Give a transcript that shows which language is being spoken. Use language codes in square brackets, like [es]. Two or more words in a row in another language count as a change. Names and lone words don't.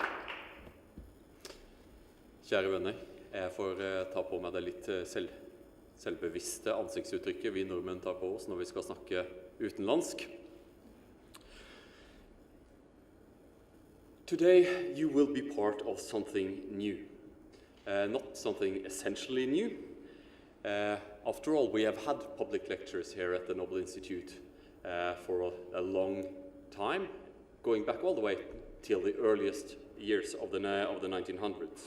[no] Kjære venner, jeg får ta på meg det litt selvbevisste ansiktsuttrykket vi nordmenn tar på oss når vi skal snakke utenlandsk. [en] Today you will be part of something new, not something essentially new. After all, we have had public lectures here at the Nobel Institute for a long time, going back all the way till the earliest years of the 1900s.